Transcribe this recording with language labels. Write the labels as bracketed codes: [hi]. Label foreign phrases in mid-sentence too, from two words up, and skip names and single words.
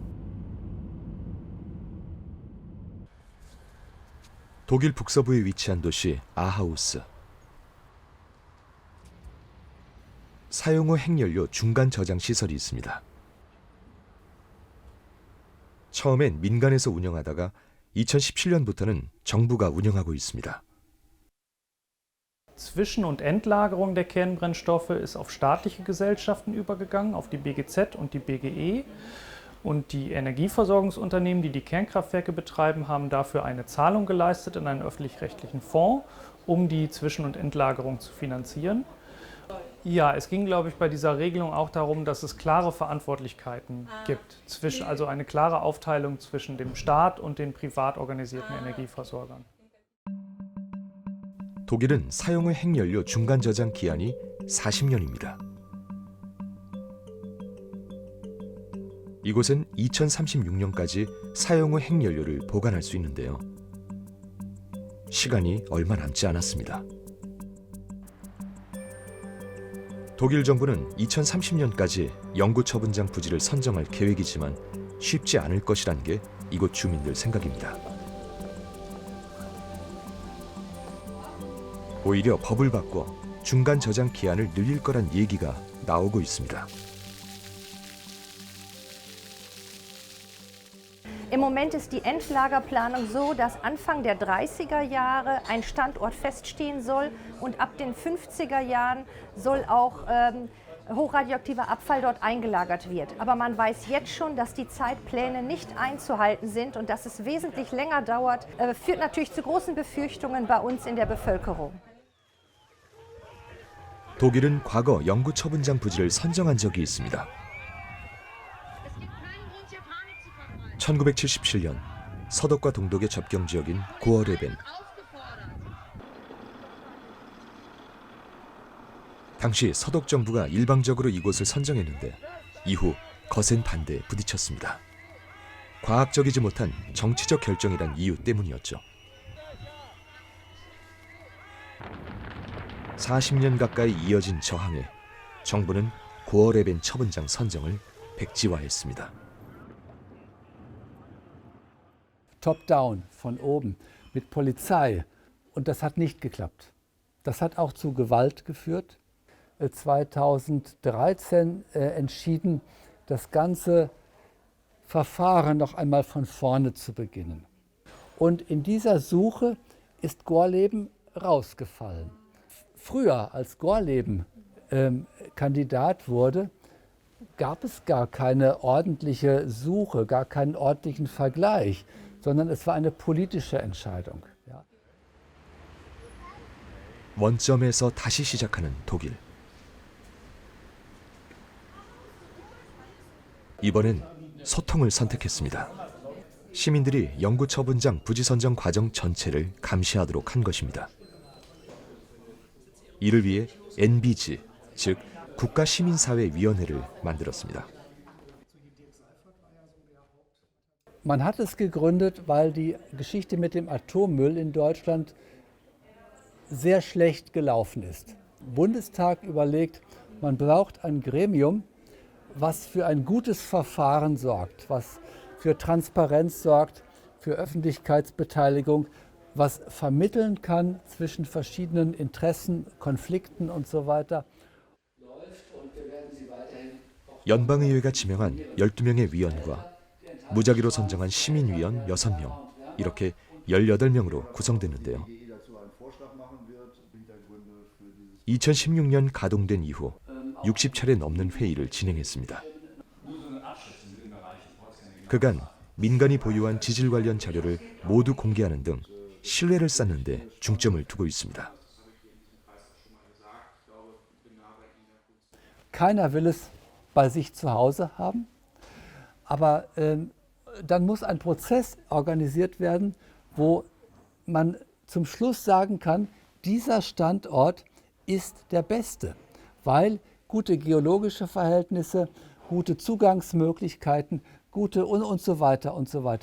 [ko] 독일 북서부에 위치한 도시 아하우스. 사용 후 핵연료 중간 저장 시설이 있습니다. 처음엔 민간에서 운영하다가 2017년부터는 정부가 운영하고 있습니다. [de] Zwischen- und Endlagerung der Kernbrennstoffe ist auf staatliche Gesellschaften übergegangen, auf die BGZ und die BGE. Und die Energieversorgungsunternehmen, die die Kernkraftwerke betreiben, haben dafür eine Zahlung geleistet in einen öffentlich-rechtlichen Fonds, um die Zwischen- und Endlagerung zu finanzieren. Ja, es ging, glaube ich, bei dieser Regelung auch darum, dass es klare Verantwortlichkeiten gibt, also eine klare Aufteilung zwischen dem Staat und den privat organisierten Energieversorgern. [ko] 독일은 사용 후 핵연료 중간 저장 기한이 40년입니다. 이곳은 2036년까지 사용 후 핵연료를 보관할 수 있는데요. 시간이 얼마 남지 않았습니다. 독일 정부는 2030년까지 영구 처분장 부지를 선정할 계획이지만 쉽지 않을 것이란 게 이곳 주민들 생각입니다. 오히려 법을 바꿔 중간 저장 기한을 늘릴 거란 얘기가 나오고 있습니다. [de] Im Moment ist die Endlagerplanung so, dass Anfang der 30er Jahre ein Standort feststehen soll und ab den 50er Jahren soll auch hochradioaktiver Abfall dort eingelagert wird. Aber man weiß jetzt schon, dass die Zeitpläne nicht einzuhalten sind und dass es wesentlich länger dauert, führt natürlich zu großen Befürchtungen bei uns in der Bevölkerung. [ko] 독일은 과거 영구 처분장 부지를 선정한 적이 있습니다. 1977년 서독과 동독의 접경 지역인 고어레벤. 당시 서독 정부가 일방적으로 이곳을 선정했는데 이후 거센 반대에 부딪혔습니다. 과학적이지 못한 정치적 결정이란 이유 때문이었죠. 40년 가까이 이어진 저항에 정부는 고어레벤 처분장 선정을 백지화했습니다. [de] Top-down, von oben, mit Polizei. Und das hat nicht geklappt. Das hat auch zu Gewalt geführt. 2013 entschieden, das ganze Verfahren noch einmal von vorne zu beginnen. Und in dieser Suche ist Gorleben rausgefallen. Früher, als Gorleben Kandidat wurde, gab es gar keine ordentliche Suche, gar keinen ordentlichen Vergleich, sondern es war eine politische Entscheidung. Ja. [ko] 원점에서 다시 시작하는 독일. 이번엔 소통을 선택했습니다. 시민들이 영구 처분장 부지 선정 과정 전체를 감시하도록 한 것입니다. 이를 위해 NBG, 즉 국가시민사회위원회를 만들었습니다. [de] Man hat es gegründet, weil die Geschichte mit dem Atommüll in Deutschland sehr schlecht gelaufen ist. Der Bundestag überlegt, man braucht ein Gremium, was für ein gutes Verfahren sorgt, was für Transparenz sorgt, für Öffentlichkeitsbeteiligung, was vermitteln kann zwischen verschiedenen Interessen, Konflikten und so weiter. [ko] 연방의회가 지명한 12명의 위원과 무작위로 선정한 시민위원 6명, 이렇게 18명으로 구성됐는데요. 2016년 가동된 이후 60차례 넘는 회의를 진행했습니다. 그간 민간이 보유한 지질 관련 자료를 모두 공개하는 등 신뢰를 쌓는 데 중점을 두고 있습니다. [de] Keiner will es bei sich zu Hause haben, aber dann muss ein Prozess organisiert werden, wo man zum Schluss sagen kann, dieser Standort ist der beste, weil gute geologische Verhältnisse, gute Zugangsmöglichkeiten, gute und so weiter und so weiter.